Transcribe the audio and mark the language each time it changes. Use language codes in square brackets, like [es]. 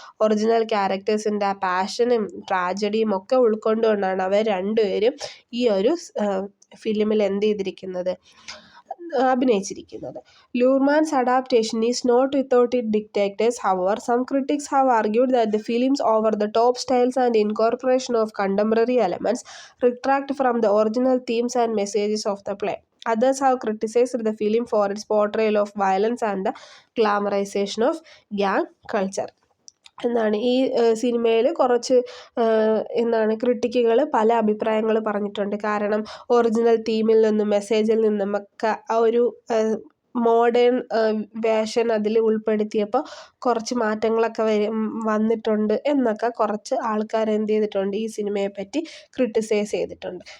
[ml] Original ക്യാരക്ടേഴ്സിൻ്റെ ആ പാഷനും ട്രാജഡിയും ഒക്കെ ഉൾക്കൊണ്ടുകൊണ്ടാണ് അവർ രണ്ടുപേരും ഈ ഒരു ഫിലിമിൽ എന്ത് ചെയ്തിരിക്കുന്നത്, അഭിനയിച്ചിരിക്കുന്നത്. [en] Luhrmann's adaptation is not without it detractors. However some critics have argued that the film's over the top styles and incorporation of contemporary elements retract from the original themes and messages of the play. Others have criticized the film for its portrayal of violence and the glamorization of gang culture. [ml] എന്നാണ് ഈ സിനിമയിൽ കുറച്ച് ക്രിട്ടിക്കുകൾ പല അഭിപ്രായങ്ങൾ പറഞ്ഞിട്ടുണ്ട്. കാരണം original തീമിൽ നിന്നും മെസ്സേജിൽ നിന്നുമൊക്കെ ആ ഒരു മോഡേൺ വേഷൻ അതിൽ ഉൾപ്പെടുത്തിയപ്പോൾ കുറച്ച് മാറ്റങ്ങളൊക്കെ വന്നിട്ടുണ്ട് എന്നൊക്കെ കുറച്ച് ആൾക്കാർ എന്ത് ചെയ്തിട്ടുണ്ട്, ഈ സിനിമയെപ്പറ്റി ക്രിട്ടിസൈസ് ചെയ്തിട്ടുണ്ട്.